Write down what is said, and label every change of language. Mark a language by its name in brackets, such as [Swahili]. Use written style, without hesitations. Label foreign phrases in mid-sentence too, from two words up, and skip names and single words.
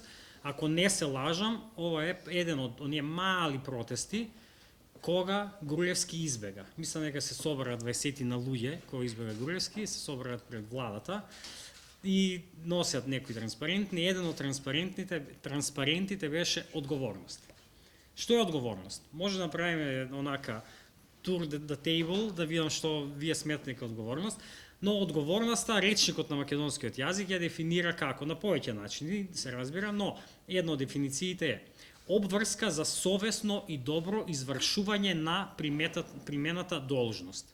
[Macedonian] Ако не се лажам, ова е еден од оние мали протести кога Груевски избега. Мислам дека се собраа 20 на луѓе кои избега Груевски, се собраат пред владата и носят некои транспарентни. Еден од транспарентите беше одговорност. Што е одговорност? Може да направиме онака тур [English] the table, [Macedonian] да видам што вие сметате дека одговорност, но одговорноста, речникот на македонскиот јазик ја дефинира како, на повеќе начини, се разбира, но една од дефинициите е обврска за совесно и добро извршување на примената должност.